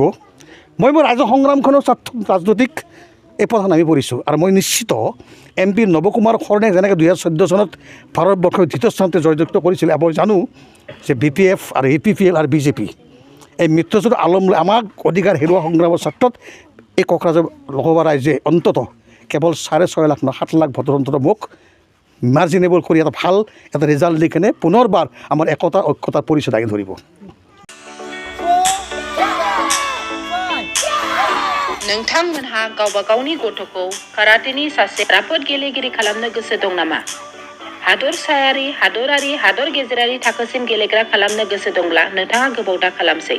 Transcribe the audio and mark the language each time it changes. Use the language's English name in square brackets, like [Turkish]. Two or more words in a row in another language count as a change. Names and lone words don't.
[Assamese] কাৰণ কি এটা মন কৰিব মই ৰাজ্য সংগ্ৰামখনৰ ৰাজনৈতিক এই পথত নামি পৰিছোঁ আৰু মই নিশ্চিত MP নৱকুমাৰ শৰণে যেনেকৈ 2014 চনত ভাৰতবৰ্ষৰ দ্বিতীয় স্থানতে জয়যুক্ত কৰিছিলে মই জানো যে BPF আৰু APPL আৰু BJP এই মৃত্যুজোঁট আলম লৈ আমাক অধিকাৰ হেৰুৱা সংগ্ৰামৰ ক্ষেত্ৰত এই কোকৰাঝাৰ লোকসভা ৰাইজে অন্ততঃ কেৱল 6.5 লাখ 7 লাখ ভোটৰ অন্তত মোক মাৰ্জিনেবল কৰি এটা ভাল এটা ৰিজাল্ট দি কেনে পুনৰবাৰ আমাৰ একতা ঐক্যতাৰ পৰিচয় দাঙি ধৰিব। [Bodo] नोंथांमोनहा गावबा गावनि गथ'खौ काराटेनि सासे राफोद गेलेगिरि खालामनो गोसो दं नामा? हादरसायारि, हादरारि, हादर गेजेरारि थाखोसिम गेलेग्रा खालामनो गोसो दंब्ला नोंथाङा गोबाव दा खालामसै।